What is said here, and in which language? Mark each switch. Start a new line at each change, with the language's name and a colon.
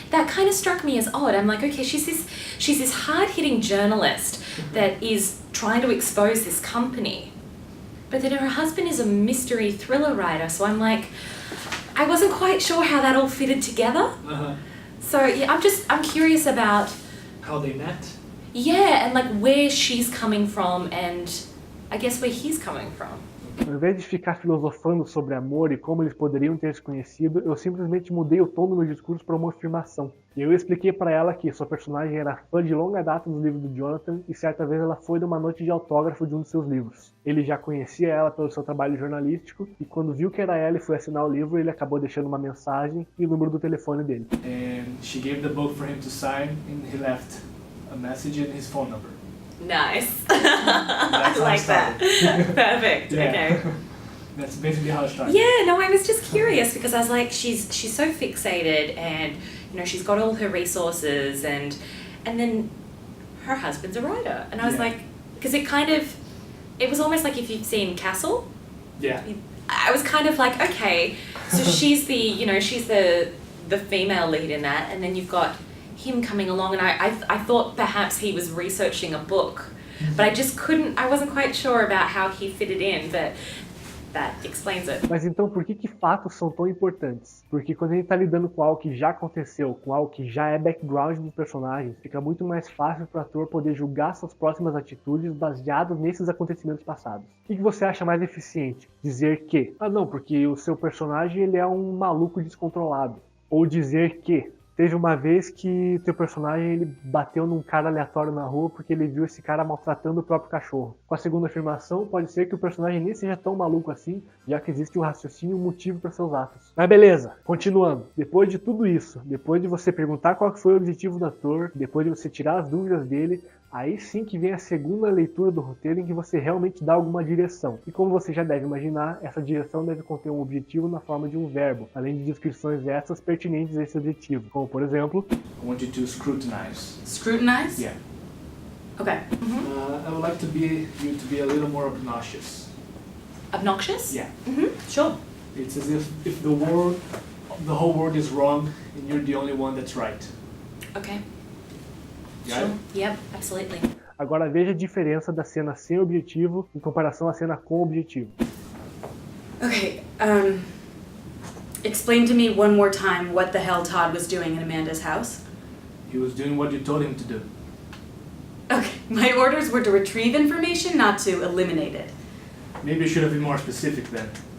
English: That kind of struck me as odd. I'm like, okay, she's this hard-hitting journalist that is trying to expose this company, but then her husband is a mystery thriller writer. So I'm like, I wasn't quite sure how that all fitted together. Uh-huh. So yeah, I'm curious about How they met? yeah, and like where she's coming from and I guess where he's coming from.
Portuguese: Ao invés de ficar filosofando sobre amor e como eles poderiam ter se conhecido, eu simplesmente mudei o tom do meu discurso para uma afirmação. E eu expliquei para ela que sua personagem era fã de longa data dos livros do Jonathan e certa vez ela foi numa noite de autógrafo de um dos seus livros. Ele já conhecia ela pelo seu trabalho jornalístico e quando viu que era ela e foi assinar o livro, ele acabou deixando uma mensagem e o número do telefone dele.
English: And she gave the book for him to sign, and he left a message and his phone number. Nice. That's I how it like that. Perfect. Yeah. Okay. That's basically how it started. Yeah, no, I was just curious because I was like, she's so fixated, and you know, she's got all her resources, and then her husband's a writer, and I was Yeah. like, because it was almost like if you've seen Castle. Yeah. I was kind of like, okay, so she's the female lead in that, and then you've got him coming along, and I thought perhaps he was researching a book, but I wasn't quite sure about how he fitted in, but that explains it.
Portuguese: Mas então por que fatos são tão importantes? Porque quando a gente está lidando com algo que já aconteceu, com algo que já é background dos personagens, fica muito mais fácil para o ator poder julgar suas próximas atitudes baseadas nesses acontecimentos passados. O que você acha mais eficiente? Dizer que, não, porque o seu personagem ele é um maluco descontrolado. Ou dizer que teve uma vez que teu personagem ele bateu num cara aleatório na rua porque ele viu esse cara maltratando o próprio cachorro. Com a segunda afirmação, pode ser que o personagem nem seja tão maluco assim, já que existe um raciocínio e um motivo para seus atos. Mas beleza, continuando. Depois de tudo isso, depois de você perguntar qual foi o objetivo do ator, depois de você tirar as dúvidas dele, aí sim que vem a segunda leitura do roteiro em que você realmente dá alguma direção. E como você já deve imaginar, essa direção deve conter um objetivo na forma de um verbo, além de descrições extras pertinentes a esse objetivo, como por exemplo...
English: I want you to scrutinize. Scrutinize? Yeah. Okay. I would like you to be a little more obnoxious. Obnoxious? Yeah. Sure. It's as if the whole world is wrong and you're the only one that's right. Okay. Got Sure. it? Yep, absolutely.
Portuguese: Agora veja a diferença da cena sem objetivo em comparação à cena com objetivo.
English: Okay, explain to me one more time what the hell Todd was doing in Amanda's house. He was doing what you told him to do. Okay, my orders were to retrieve information, not to eliminate it. Maybe you should have been more specific then.